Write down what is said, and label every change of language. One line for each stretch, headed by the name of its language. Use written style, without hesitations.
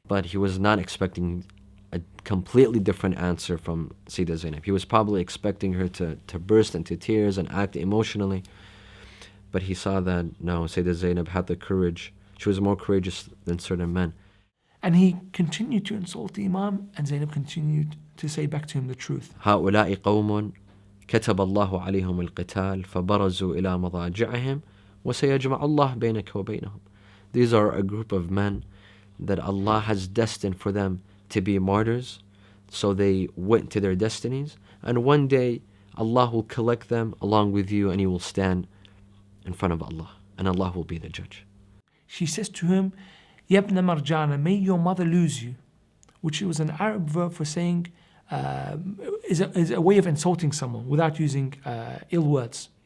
English: But he was not expecting a completely different answer from Sayyidah Zainab. He was probably expecting her to burst into tears and act emotionally. But he saw that, no, Sayyidah Zainab had the courage. She was more courageous than certain men. And he continued to insult the Imam, and Zainab continued to say back to him the truth.
Arabic: هؤلاء قوم كتب الله عليهم القتال فبرزوا إلى مضاجعهم وسيجمع الله بينك وبينهم.
English: These are a group of men that Allah has destined for them to be martyrs, so they went to their destinies, and one day Allah will collect them along with you, and you will stand in front of Allah, and Allah will be the judge. She says to him, Yabna Marjana, may your mother lose you, which was an Arab verb for saying, is a way of insulting someone without using ill words.